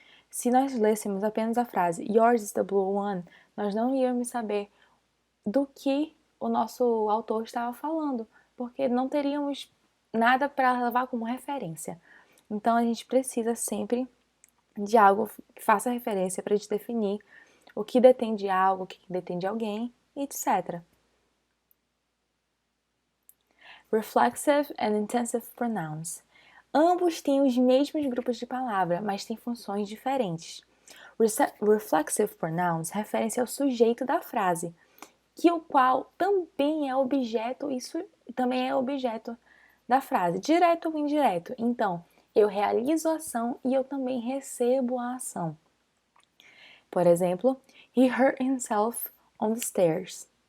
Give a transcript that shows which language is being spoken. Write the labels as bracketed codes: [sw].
[pt] Se nós lêssemos apenas a frase [en] yours is the blue one, [pt] nós não íamos saber do que o nosso autor estava falando, porque não teríamos nada para levar como referência. Então a gente precisa sempre de algo que faça referência para a gente definir o que detém de algo, o que detém de alguém, etc. [en] Reflexive and intensive pronouns. [pt] Ambos têm os mesmos grupos de palavra, mas têm funções diferentes. Reflexive pronouns referem-se ao sujeito da frase, que o qual também é objeto, isso também é objeto da frase, direto ou indireto. Então, eu realizo a ação e eu também recebo a ação. Por exemplo, [en] he hurt himself on the stairs.